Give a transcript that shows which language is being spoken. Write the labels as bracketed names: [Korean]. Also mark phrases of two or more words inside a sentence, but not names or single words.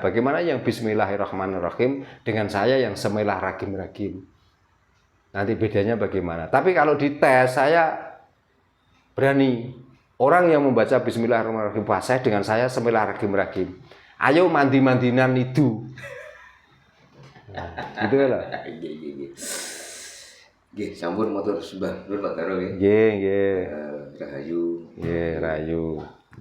[Indonesian] Bagaimana yang Bismillahirrahmanirrahim dengan saya yang Semillahirrahmanirrahim. Nanti bedanya bagaimana? Tapi kalau dites saya berani. Orang yang membaca Bismillahirrahmanirrahim fasih dengan saya Semillahirrahmanirrahim. Ayo mandi-mandinan itu. Nah, gitu lah. [Javanese] Nggih, sampun matur sembah nuwun Pak Taro nggih. Nggih, nggih. Rahayu. Nggih, rahayu.